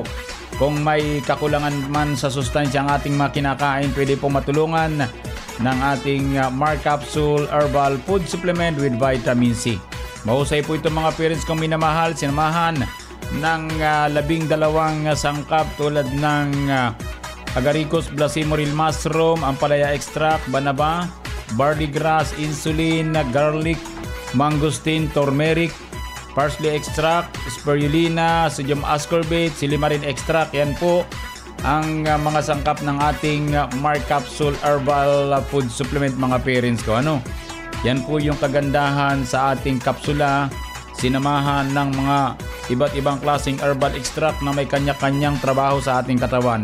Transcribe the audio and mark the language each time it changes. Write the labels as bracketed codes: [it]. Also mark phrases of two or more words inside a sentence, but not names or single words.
[tl] Kung may kakulangan man sa sustansya ang ating makinakain, pwede po matulungan ng ating Mark Capsule Herbal Food Supplement with Vitamin C. Mahusay po ito mga parents kong minamahal, sinamahan ng 12 sangkap tulad ng [en] agaricus blacimoril mushroom, ampalaya extract, banaba, barley grass, insulin, garlic, mangosteen, turmeric, parsley extract, spirulina, sodium ascorbate, silimarin extract. [tl] Yan po ang mga sangkap ng ating Mark Capsule Herbal Food Supplement mga parents ko. Ano? Yan po yung kagandahan sa ating kapsula, sinamahan ng mga iba't ibang klaseng [en] herbal extract [tl] na may kanya-kanyang trabaho sa ating katawan.